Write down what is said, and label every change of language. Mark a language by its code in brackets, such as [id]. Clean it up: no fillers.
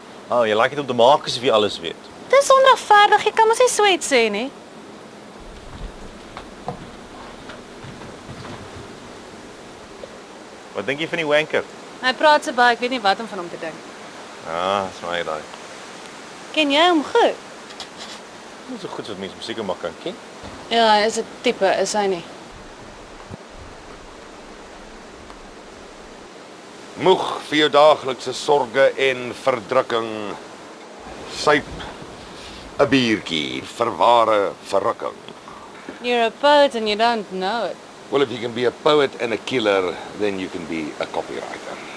[af] Oh, jy like dit om te maak asof jy alles weet. Dis onregverdig, jy kan mos nie so iets sê nie. Wat dink jy van die wanker? Hy praat so baie, ek weet nie wat om van hom te dink. Ah, dis my daai. Ken jy hom goed? Nie so goed soos mense musiek maar kan ken. Ja, hy is 'n tipe, is hy nie? Moeg vir jou daaglikse sorge en verdrukking. Suip 'n biertjie vir ware verrukking. [en] You're a poet and you don't know it. Well, if you can be a poet and a killer, then you can be a copywriter.